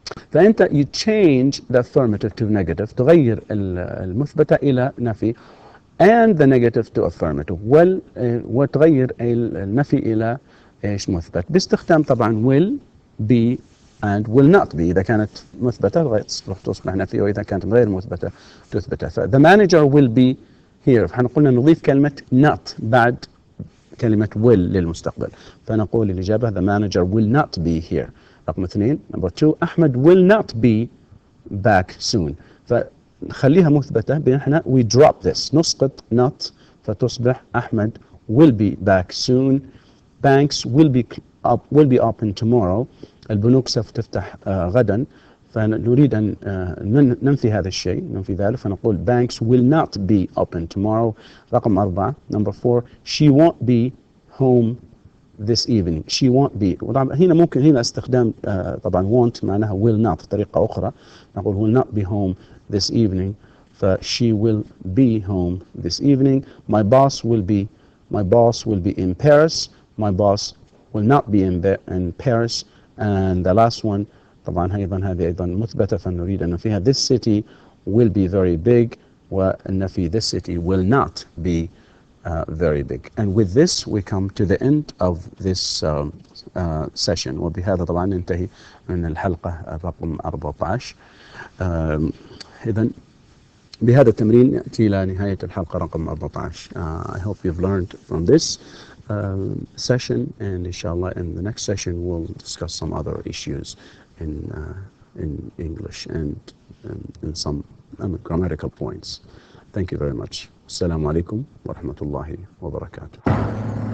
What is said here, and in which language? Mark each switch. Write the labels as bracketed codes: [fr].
[ar] فأنت [en] you change the affirmative to negative، [ar] تغير المثبتة إلى نفي [en] and the negative to affirmative، [ar] وتغير النفي إلى إيش مثبت، باستخدام طبعا [en] will be and will not be. [ar] إذا كانت مثبتة تصبح نفي، وإذا كانت غير مثبتة تثبتها. ف [en] the manager will be here، [ar] فاحنا قلنا نضيف كلمة not بعد كلمة will للمستقبل، فنقول الإجابة [en] the manager will not be here. [ar] رقم 2 [en] number 2 أحمد will not be back soon، [ar] فنخليها مثبتة بإحنا [en] we drop this، [ar] نسقط [en] not [ar] فتصبح [en] أحمد will be back soon. banks will be open tomorrow، [ar] البنوك سوف تفتح غدا، فنريد أن ننفي هذا الشيء، ننفي ذلك، فنقول [en] banks will not be open tomorrow. [ar] رقم 4 [en] number 4 she won't be home this evening. she won't be، [ar] وطبعا هنا ممكن هنا استخدام طبعا [en] won't [ar] معناها [en] will not [ar] بطريقة أخرى، نقول [en] will not be home this evening، ف she will be home this evening. my boss will be in Paris. my boss will not be in Paris. and the last one [ar] طبعا هذه أيضا مثبتة، فنريد أن فيها [en] this city will be very big، [ar] وأن في [en] this city will not be very big. and with this we come to the end of this session، [ar] وبهذا طبعا ننتهي من الحلقة رقم 14. إذن بهذا التمرين نأتي إلى نهاية الحلقة رقم 14. [en] I hope you've learned from this session, and inshallah in the next session we'll discuss some other issues in English and in some grammatical points. Thank you very much. Assalamu alaikum wa rahmatullahi wa barakatuh.